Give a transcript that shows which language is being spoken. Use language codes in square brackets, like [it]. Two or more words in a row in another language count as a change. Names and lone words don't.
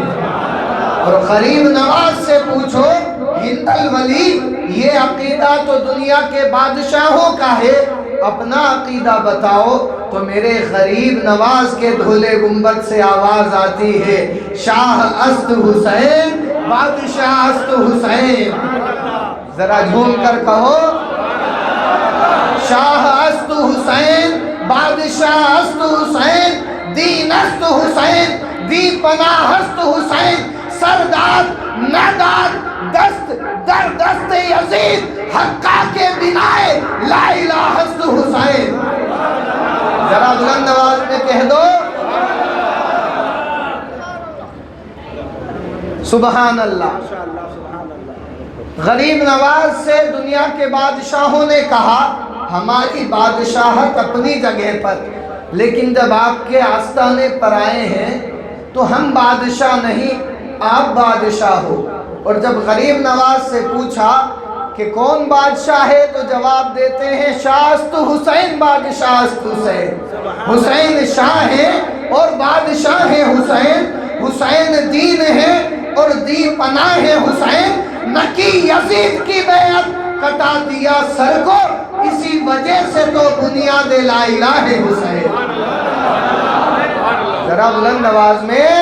[ur] اور غریب نواز سے پوچھو ہند الولی یہ عقیدہ تو دنیا کے بادشاہوں کا ہے، اپنا عقیدہ بتاؤ، تو میرے غریب نواز کے دھولے گنبد سے آواز آتی ہے، [fa] شاہ است حسین بادشاہ است حسین۔ [ur] ذرا جھوم کر کہو، [fa] شاہ است حسین بادشاہ است حسین، دین است حسین دی پناہ است حسین، سرداد نداد دست در دست یزید حقا کے بنائے لا الہ است حسین۔ [ur] ذرا بلند آواز میں کہہ دو [ar] سبحان اللہ۔ [ur] غریب نواز سے دنیا کے بادشاہوں نے کہا ہماری بادشاہت اپنی جگہ پر، لیکن جب آپ کے آستانے پر آئے ہیں تو ہم بادشاہ نہیں، آپ بادشاہ ہو۔ اور جب غریب نواز سے پوچھا کہ کون بادشاہ ہے تو جواب دیتے ہیں [fa] شاہ است حسین بادشاہ است حسین۔ [ur] حسین شاہ ہے اور بادشاہ ہے حسین، حسین دین ہے اور دی پناہ ہے حسین، نہ کی یزید کی بیعت کٹا دیا سر کو، اسی وجہ سے تو بنیاد [ar] لا الہ [ur] ہے حسین۔ ذرا بلند آواز میں۔